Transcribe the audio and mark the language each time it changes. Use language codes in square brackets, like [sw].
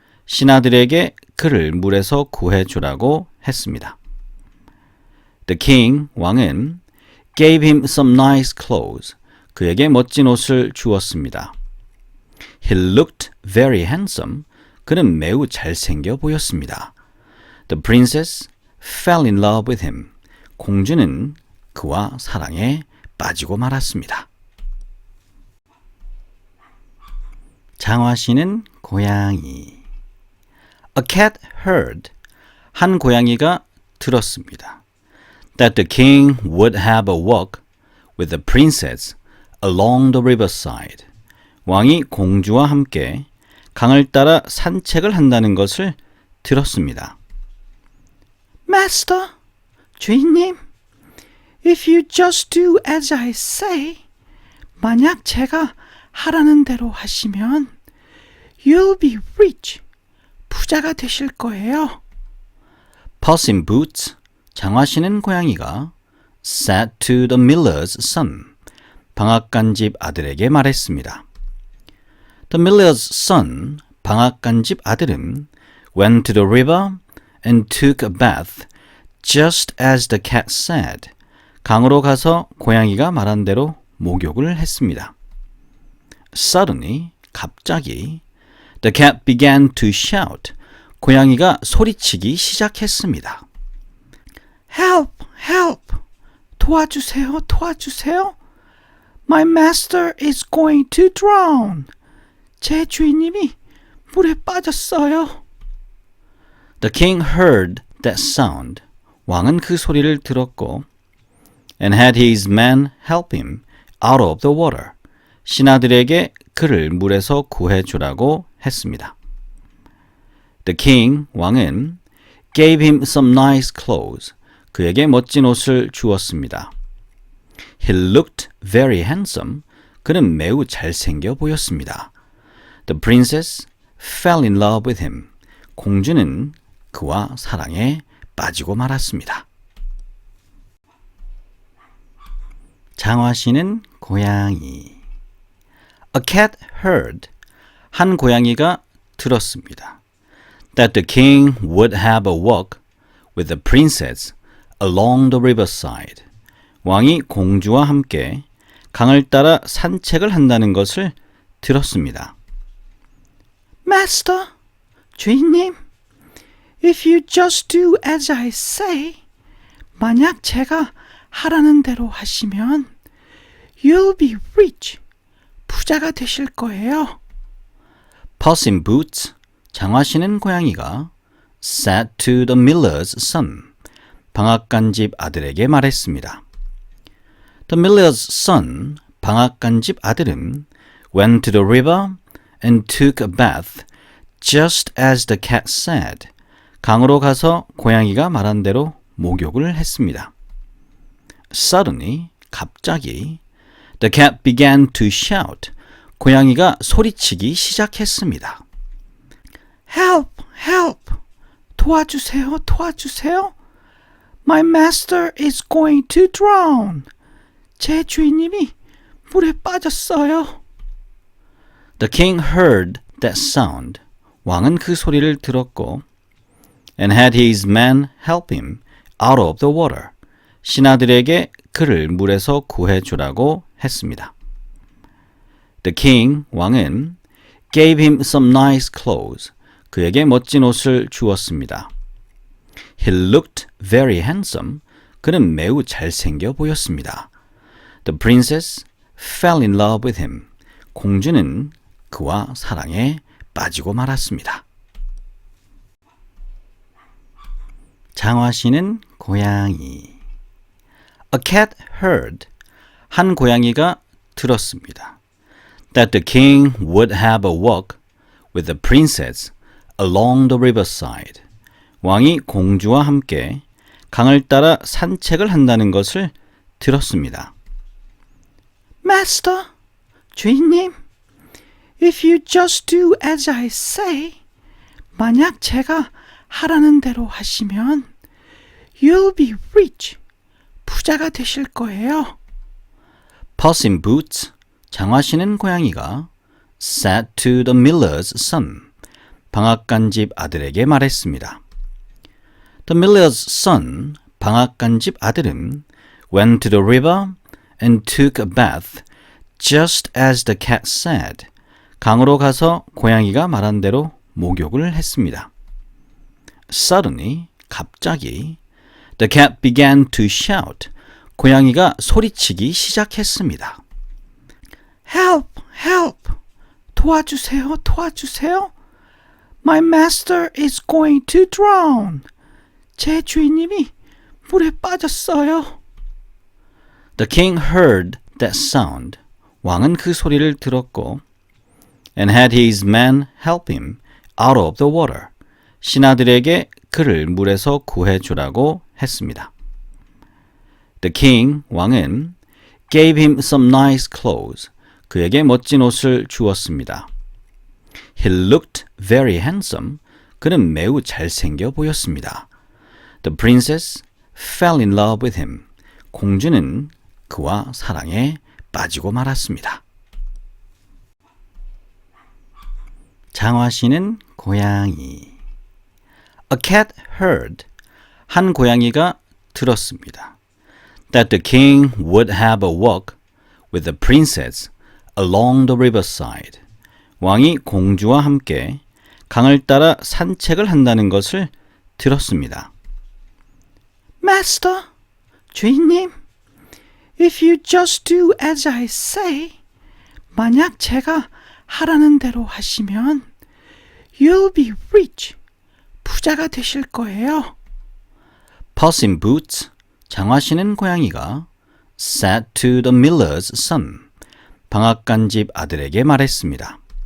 [ko] 신하들에게 그를 물에서 구해주라고 했습니다. [en] The king, [ko] 왕은 [en] gave him some nice clothes. [ko] 그에게 멋진 옷을 주었습니다. [en] He looked very handsome. [ko] 그는 매우 잘생겨 보였습니다. [en] The princess fell in love with him. [ko] 공주는 그와 사랑에 빠지고 말았습니다. 장화시는 고양이. [en] A cat heard. [ko] 한 고양이가 들었습니다. [en] That the king would have a walk with the princess along the riverside. [ko] 왕이 공주와 함께 강을 따라 산책을 한다는 것을 들었습니다. [en] Master, [ko] 주인님, [en] if you just do as I say, [ko] 만약 제가 하라는 대로 하시면 [en] you'll be rich, [ko] 부자가 되실 거예요. [en] Puss in Boots, [ko] 장화 신은 고양이가 [en] said to the miller's son, [ko] 방앗간집 아들에게 말했습니다. [en] The miller's son, [ko] 방앗간집 아들은 [en] went to the river and took a bath, just as the cat said. [ko] 강으로 가서 고양이가 말한 대로 목욕을 했습니다. [en] Suddenly, [ko] 갑자기, [en] the cat began to shout. [ko] 고양이가 소리치기 시작했습니다. [en] Help, help, [ko] 도와주세요, 도와주세요. [en] My master is going to drown. [ko] 제 주인님이 물에 빠졌어요. [en] The king heard that sound. [ko] 왕은 그 소리를 들었고 [en] and had his men help him out of the water. [ko] 신하들에게 그를 물에서 구해주라고 했습니다. [en] The king, [ko] 왕은 [en] gave him some nice clothes. [ko] 그에게 멋진 옷을 주었습니다. [en] He looked very handsome. [ko] 그는 매우 잘생겨 보였습니다. [en] The princess fell in love with him. [ko] 공주는 그와 사랑에 빠지고 말았습니다. 장화시는 고양이. [en] A cat heard. [ko] 한 고양이가 들었습니다. [en] That the king would have a walk with the princess along the riverside. [ko] 왕이 공주와 함께 강을 따라 산책을 한다는 것을 들었습니다. [en] Master, [ko] 주인님, [en] if you just do as I say, [ko] 만약 제가 하라는 대로 하시면 [en] you'll be rich, [ko] 부자가 되실 거예요. [en] Puss in Boots, [ko] 장화 신은 고양이가 [en] said to the miller's son, [ko] 방앗간집 아들에게 말했습니다. [en] The miller's son, [ko] 방앗간집 아들은 [en] went to the river and took a bath, just as the cat said. [ko] 강으로 가서 고양이가 말한 대로 목욕을 했습니다. [en] Suddenly, [ko] 갑자기, [en] the cat began to shout. [ko] 고양이가 소리치기 시작했습니다. [en] Help, help, [ko] 도와주세요, 도와주세요. [en] My master is going to drown. [ko] 제 주인님이 물에 빠졌어요. [en] The king heard that sound. [ko] 왕은 그 소리를 들었고 [en] and had his men help him out of the water. [ko] 신하들에게 그를 물에서 구해주라고 했습니다. [en] The king, [ko] 왕은 [en] gave him some nice clothes. [ko] 그에게 멋진 옷을 주었습니다. [en] He looked very handsome. [ko] 그는 매우 잘생겨 보였습니다. [en] The princess fell in love with him. [ko] 공주는 그와 사랑에 빠지고 말았습니다. 장화시는 고양이. [en] A cat heard. [ko] 한 고양이가 들었습니다. [en] That the king would have a walk with the princess along the riverside. [ko] 왕이 공주와 함께 강을 따라 산책을 한다는 것을 들었습니다. [en] Master, [ko] 주인님, [en] if you just do as I say, [ko] 만약 제가 하라는 대로 하시면 [en] you'll be rich, [ko] 부자가 되실 거예요. [en] Puss in Boots, [ko] 장화 신은 고양이가 [en] said to the miller's son, [ko] 방앗간집 아들에게 말했습니다. [en] The miller's son, [ko] 방앗간집 아들은 [en] went to the river and took a bath, just as the cat said. [ko] 강으로 가서 고양이가 말한 대로 목욕을 했습니다. [en] Suddenly, [ko] 갑자기, [en] the cat began to shout. [ko] 고양이가 소리치기 시작했습니다. [en] Help, help, [ko] 도와주세요, 도와주세요. [en] My master is going to drown. [ko] 제 주인님이 물에 빠졌어요. [en] The king heard that sound. [ko] 왕은 그 소리를 들었고 [en] and had his men help him out of the water. [ko] 신하들에게 그를 물에서 구해주라고 했습니다. [en] The king, [ko] 왕은 [en] gave him some nice clothes. [ko] 그에게 멋진 옷을 주었습니다. [en] He looked very handsome. [ko] 그는 매우 잘생겨 보였습니다. [en] The princess fell in love with him. [ko] 공주는 그와 사랑에 빠지고 말았습니다. 장화시는 고양이. [en] A cat heard. [ko] 한 고양이가 들었습니다. [en] That the king would have a walk with the princess along the riverside. [ko] 왕이 공주와 함께 강을 따라 산책을 한다는 것을 들었습니다. [en] Master, [ko] 주인님, [en] If you just do as I say, [ko] 만약 제가 하라는 대로 하시면 [en] you'll be rich. [ko] 부자가 되실 거예요. [en] Puss in Boots, [ko] 장화 신은 고양이가 [en] said to the miller's son, [ko] 방앗간집 아들에게 말했습니다.